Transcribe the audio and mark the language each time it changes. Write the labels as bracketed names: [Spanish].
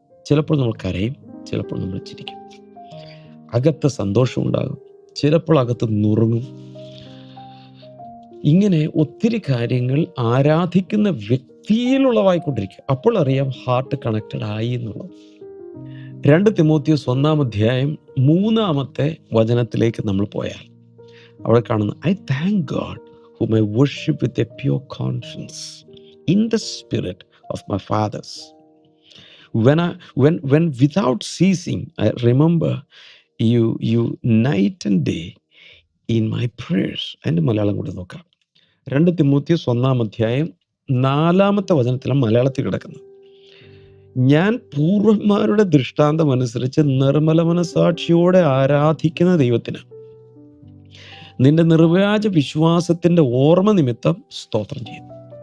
[Malayalam] ചിലപ്പോൾ നമ്മൾ കരയും, ചിലപ്പോൾ നമ്മൾ ചിരിക്കും. അകത്ത് സന്തോഷം ഉണ്ടാകും, ചിലപ്പോൾ അകത്ത് നുറുങ്ങും. ഇങ്ങനെ ഒത്തിരി കാര്യങ്ങൾ ആരാധിക്കുന്ന വ്യക്തിയിലുള്ളവായിക്കൊണ്ടിരിക്കും. അപ്പോൾ അറിയാം ഹാർട്ട് കണക്റ്റഡ് ആയി എന്നുള്ളത്. 2 തിമോത്തിയോസ് 1-ാം അധ്യായം 3-ാമത്തെ വചനത്തിലേക്ക് നമ്മൾ പോയാൽ അവിടെ കാണുന്ന, [English] I thank God whom I worship with a pure conscience in the spirit of my fathers. When without ceasing I remember you night and day in my prayers. [Malayalam] അതിൻ്റെ മലയാളം കൂടെ നോക്കാം. 2 തിമോത്തിയോസ് 1-ാം അധ്യായം 4-ാമത്തെ വചനത്തിലാണ് മലയാളത്തിൽ കിടക്കുന്നത്. ഞാൻ പൂർവന്മാരുടെ ദൃഷ്ടാന്തം അനുസരിച്ച് നിർമ്മല മനസാക്ഷിയോടെ ആരാധിക്കുന്ന ദൈവത്തിന് നിന്റെ നിർവ്യാജ വിശ്വാസത്തിന്റെ ഓർമ്മ നിമിത്തം സ്തോത്രം ചെയ്യുന്നു.